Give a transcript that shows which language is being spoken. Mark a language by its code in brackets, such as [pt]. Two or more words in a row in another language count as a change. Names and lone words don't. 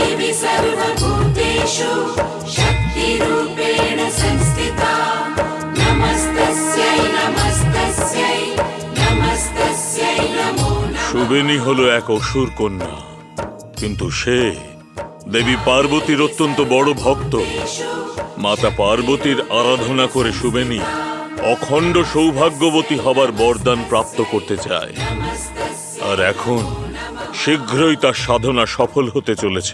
[sa] सर्वभूतेषु शक्तिरूपेण संस्थिता नमस्तस्यै नमस्तस्यै नमस्तस्यै नमो नमः। [bn] সুবেনী হলো এক অসুর কন্যা, কিন্তু সে দেবী পার্বতীর অত্যন্ত বড় ভক্ত। মাতা পার্বতীর আরাধনা করে সুবেনী অখণ্ড সৌভাগ্যবতী হবার বরদান প্রাপ্ত করতে চায়। আর এখন শীঘ্রই তার সাধনা সফল হতে চলেছে।